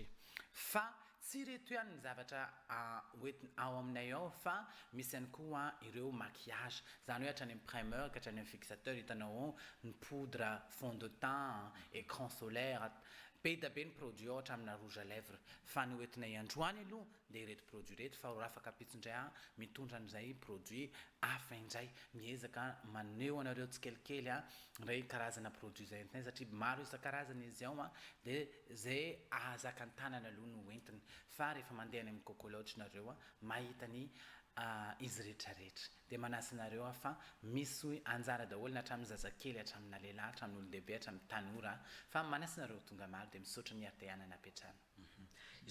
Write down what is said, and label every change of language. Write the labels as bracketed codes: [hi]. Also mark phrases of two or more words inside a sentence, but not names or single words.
[mg] fa tsy reto ihany ny zavatra hoentina ao aminay ao fa misy ihany koa ireo maquillage zany hoe hatrany amin'ny primeur ka hatrany amin'ny fixateur hitanao ny [fr] poudre fond de teint écran solaire [mg] be da be ny produit ohatra amina [fr] rouge à lèvres [mg] fa ny hoentinay androany aloha dia ireto produit reto fa afaka apitsindray mitondra an'izay produit hafa indray miezaka maneho anareo tsikelikely ray karazana produit zay entinay satria maro isan-karazana izy ao dia zay ahazaka ny tanana aloha no entiny fa rehefa mandeha any amin'ny cocolodge nareo mahita ny izy rehetrarehetra dia manasinareo fa misy anjara daholo na hatramin'ny zazakely hatramina lehilahy hatramin'ny olon-dehibe hatramin'ny tanora fa manasinareo tonga maro dia misaotra ny arteana napetrana